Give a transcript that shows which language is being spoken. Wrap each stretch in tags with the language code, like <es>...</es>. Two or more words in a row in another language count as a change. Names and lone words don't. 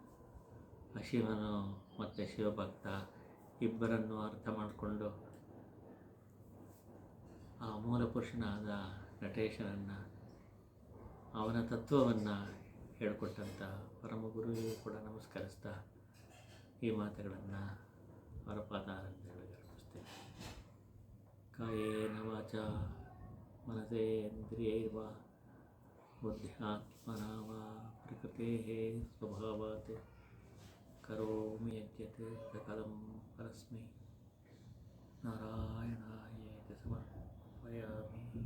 <kn>ಶಿವನು ಮತ್ತು ಶಿವಭಕ್ತ ಇಬ್ಬರನ್ನು ಅರ್ಥ ಮಾಡಿಕೊಂಡು ಆ ಮೂಲ ಪುರುಷನಾದ ನಟೇಶನನ್ನು, ಅವನ ತತ್ವವನ್ನು ಹೇಳಿಕೊಟ್ಟಂಥ ಪರಮ ಗುರುವಿಗೂ ಕೂಡ ನಮಸ್ಕರಿಸ್ತಾ ಈ ಮಾತುಗಳನ್ನು ಅವರ ಪಾದಾರವಿಂದಗಳಿಗೆ ಅರ್ಪಿಸ್ತೇನೆ.</kn> <sa>ಕಾಯೇನ ವಾಚಾ ಮನಸೇಂದ್ರಿಯೈರ್ವಾ ಬುದ್ಧ್ಯಾತ್ಮನಾ ವಾ ಪ್ರಕೃತೇಃ ಸ್ವಭಾವಾತ್ ಕರೋಮಿ ಯದ್ಯತ್ ಸಕಲಂ ಪರಸ್ಮೈ ನಾರಾಯಣಾಯೇತಿ ಸಮರ್ಪಯಾಮಿ.</sa>